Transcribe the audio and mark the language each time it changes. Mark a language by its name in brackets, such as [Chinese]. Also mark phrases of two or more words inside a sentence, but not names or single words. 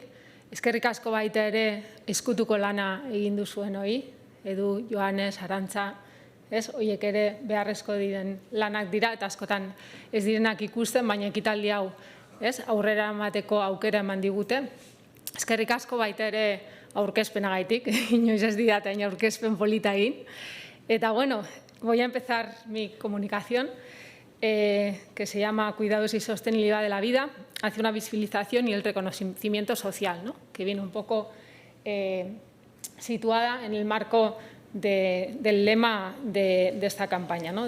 [Basque] Eskerrik asko baita ere ezkutuko lana egin duzuen hori, Edu, Joanes, Arantza, horiek ere beharrezko diren lanak dira, eta askotan ez direnak ikusten, baina ekitaldi hau aurrera emateko aukera eman digute. Eskerrik asko baita ere aurkezpenagaitik, inoiz ez didate aurkezpen polita egin. Eta bueno, [Spanish] voy a empezar mi comunicación, que se llama Cuidados y Sostenibilidad de la Vida, hacia una visibilización y el reconocimiento social, ¿no? Que viene un poco situada en el marco del lema de esta campaña, ¿no?